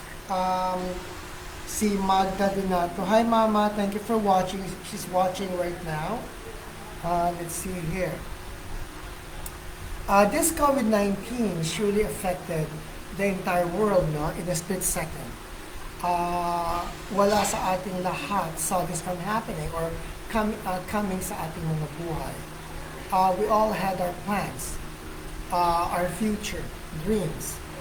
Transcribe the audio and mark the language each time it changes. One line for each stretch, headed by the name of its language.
English: Um, si Magda Donato. Hi, Mama. Thank you for watching. She's watching right now. Let's see here. This COVID-19 surely affected the entire world, no, in a split second.
Filipino: Wala sa ating lahat
English: saw this from happening or coming
Filipino: sa ating mga buhay.
English: We all had our plans, our future, dreams.